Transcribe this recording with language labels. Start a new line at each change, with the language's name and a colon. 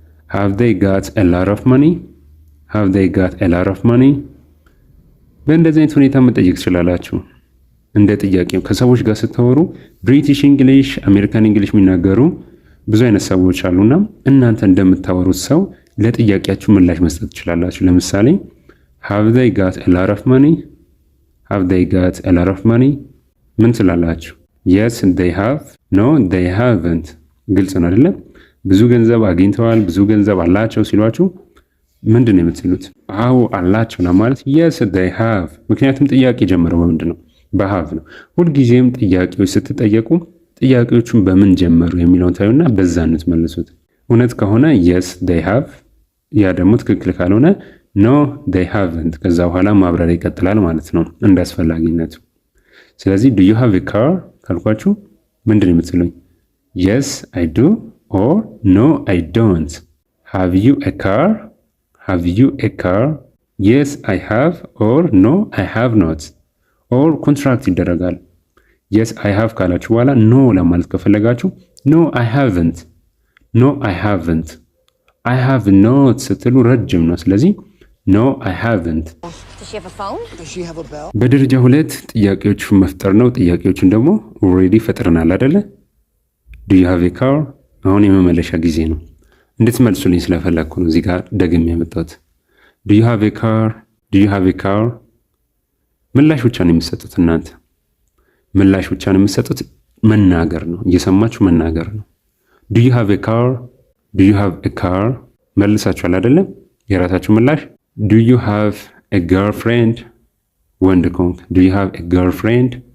English: ሃቭ ዴይ ጋት ኤ ሎት ኦፍ መኒ፣ ሃቭ ዴይ ጋት ኤ ሎት ኦፍ መኒ።
Amharic: በእንደዚህ አይነት ሁኔታ መጠየቅ ትችላላችሁ። እንደ ጥያቄው ከሰዎች ጋር ስታወሩ ብሪቲሽ እንግሊሽ፣ አሜሪካን እንግሊሽ የሚናገሩ ብዙ አይነት ሰዎች አሉና እናንተ እንደምታወሩት ሰው ለጥያቄያችሁ ምላሽ መስጠት ትችላላችሁ። ለምሳሌ
English: have they got a lot of money? have they got a lot of money?
Amharic: ምን ትላላችሁ?
English: yes they have, no they haven't።
Amharic: ግልጽ ነው አይደለ? ብዙ ገንዘብ አግኝተዋል፣ ብዙ ገንዘብ አላቸው ሲሏችሁ ምንድን ነው የምትሉት? አዎ አላቸው ለማለት
English: yes they have።
Amharic: ምክንያቱም ጥያቄ ጀመረው በምንድን ነው? በሃቭ ነው። ሁልጊዜም ጥያቄዎች ስትጠየቁ ጥያቄዎቹን በምን ጀመሩ የሚለውን ታዩና በዛ እንትመልሱት። እውነት ከሆነ
English: yes they have፣
Amharic: ያ ደግሞ ትክክል ካልሆነ
English: ኖ they haven't።
Amharic: ከዛ በኋላ ማብራሪያ ይቀጥላል ማለት ነው እንደ አስፈላጊነቱ። ስለዚህ
English: do you have a car
Amharic: ካልኳችሁ ምንድን ነው የምትሉኝ?
English: yes I do or no I don't። have you a car? have you a car? yes I have or no I have not። or
Amharic: ኮንትራክት ይደረጋል።
English: yes I have
Amharic: ካላችሁ በኋላ ኖ ለማለት ከፈለጋችሁ
English: no I haven't፣ no I haven't። I have not
Amharic: ስትሉ ረጅም ነው። ስለዚህ
English: no I haven't።
Amharic: በደረጃ 2 ጥያቄዎቹን መፍጠር ነው። ጥያቄዎቹን ደግሞ ኦልሬዲ ፈጥረናል አይደለ?
English: do you have a car?
Amharic: አሁን የመመለሻ ጊዜ ነው። እንድትመልሱልኝ ስለፈለኩ ነው እዚህ ጋር ደግሜ ያመጣሁት።
English: do you have a car?
Amharic: do you have a car? ምላሽ ብቻ ነው የምትሰጡት እናንተ። ምላሽ ብቻ ነው የምትሰጡት። መናገር ነው፣ እየሰማችሁ መናገር ነው።
English: do you have a car? do you have a car?
Amharic: መልሳችኋል አይደለም? የራሳችሁ ምላሽ
English: do you have a girlfriend?
Amharic: ወንድ ከሆንክ
English: do you have a girlfriend?